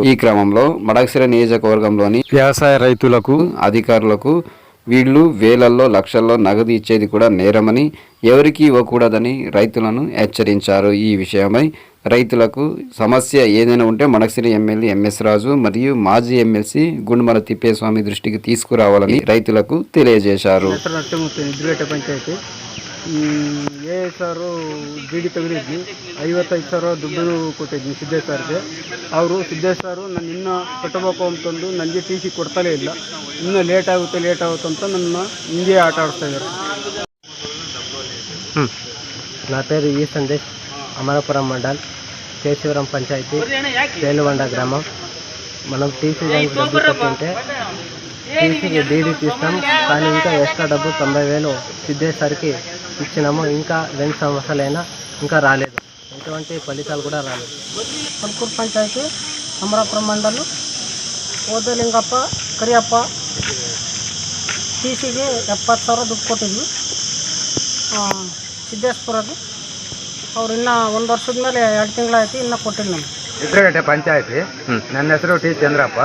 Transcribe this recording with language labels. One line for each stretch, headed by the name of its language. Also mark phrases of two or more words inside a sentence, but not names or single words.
Telugu: ఈ క్రమంలో మడకశిర నియోజకవర్గంలోని వ్యవసాయ రైతులకు అధికారులకు వీళ్ళు వేలల్లో లక్షల్లో నగదు ఇచ్చేది కూడా నేరమని, ఎవరికి ఇవ్వకూడదని రైతులను హెచ్చరించారు. ఈ విషయమై రైతులకు సమస్య ఏదైనా ఉంటే మడకశిర ఎమ్మెల్యే ఎంఎస్ రాజు మరియు మాజీ ఎమ్మెల్సీ గుండుమల తిప్పేస్వామి దృష్టికి తీసుకురావాలని రైతులకు తెలియజేశారు.
Kannada: ಸರ್ ಡಿ ತೆಗೆದಿದ್ವಿ 55 ಸಾವಿರ ದುಡ್ಡು ಕೊಟ್ಟಿದ್ವಿ ಸಿದ್ದೇಶ್ ಸರ್ಗೆ. ಅವರು ಸಿದ್ದೇಶ್ ಸರ್ ನಾನು ಇನ್ನೂ ಕಟ್ಟಬೇಕು ಅಂತಂದು ನನಗೆ ಟಿ ಸಿ ಕೊಡ್ತಲೇ ಇಲ್ಲ. ಇನ್ನೂ ಲೇಟ್ ಆಗುತ್ತೆ ಅಂತ ನನ್ನ ಹಿಂಗೆ ಆಟ ಆಡಿಸ್ತಾ ಇದ್ದಾರೆ.
Telugu: నా పేరు ఈ సందేశ్, అమరాపురం మండల్, కేశవరం పంచాయతీ, తేలువండ గ్రామం. మనం టీసీ డబ్బు కట్టుంటే టీసీకి డీడీ తీస్తాం, కానీ ఇంకా ఎక్స్ట్రా డబ్బు 90,000 సిద్ధేష్ సార్కి ఇచ్చినాము. ఇంకా 2 సంవత్సరాలైనా ఇంకా రాలేదు, ఎటువంటి ఫలితాలు కూడా రాలేదు. పల్కూరు పంచాయతీ, అమరాపురం మండలం,
Kannada: ಓದಲಿಂಗಪ್ಪ, ಕರಿಯಪ್ಪ ಟಿಸಿಗೆ 70,000 ದುಡ್ಡು ಕೊಟ್ಟಿದ್ವಿ ಸಿದ್ದೇಶ್ಪುರದ್ದು. ಅವ್ರು ಇನ್ನೂ 1 ವರ್ಷದ ಮೇಲೆ 2 ತಿಂಗಳಾಯ್ತು, ಇನ್ನೂ ಕೊಟ್ಟಿಲ್ಲ ನಮ್ಗೆ. ಚಿತ್ರಗಟ್ಟೆ ಪಂಚಾಯತಿ. ನನ್ನ ಹೆಸರು ಟಿ ಚಂದ್ರಪ್ಪ.